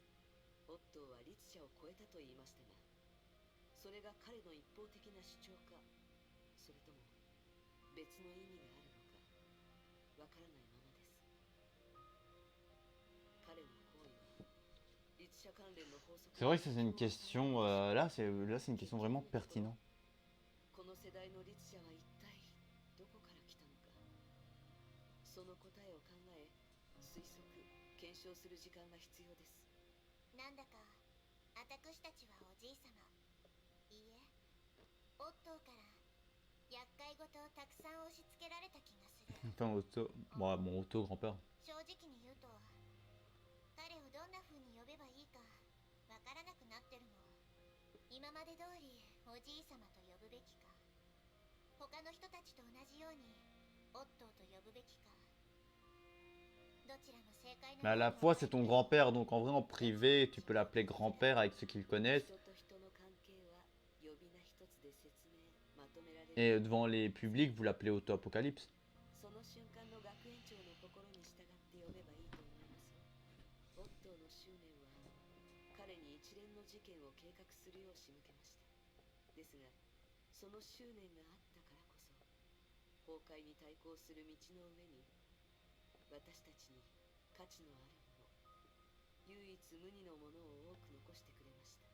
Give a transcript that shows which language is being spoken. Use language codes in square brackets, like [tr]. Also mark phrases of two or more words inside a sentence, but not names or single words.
[ja] オットーは律者を超えたと言いましたが、それが彼の一方的な主張か、それとも別の意味があるのかわからないままです。彼の行為は律者関連の法則。 [fr] C'est vrai que ça, c'est une question, là c'est une question vraiment pertinente. [ja] この世代の律者は一体どこから来たのか、その答えを考え推測検証する時間が必要です。なんだか私たちはおじい様、いいえオットーから厄介事をたくさん押し付けられた気がする。 [fr] Enfin, mon auto-grand-père. [ja] 正直に言うと彼をどんな風に呼べばいいかわからなくなってるの。今まで通りおじい様と呼ぶべきか、他の人たちと同じようにオットーと呼ぶべきか、どちらも正解な [fr] Mais à la fois, c'est ton grand-père, donc en vrai, en privé, tu peux l'appeler grand-père avec ceux qui le connaissent. [ja] 人と人の関係は呼び名一つで説明まとめられる。 [fr] Et devant les publics, vous l'appelez Auto-Apocalypse. [ja] その瞬間の学園長の心に従って呼べばいいと思います。オットーの執念は彼に一連の事件を計画するよう仕向けました。ですがその執念があったからこそ崩壊に対抗する道の上に私たちに価値のあるもの、唯一無二のものを多く残してくれました。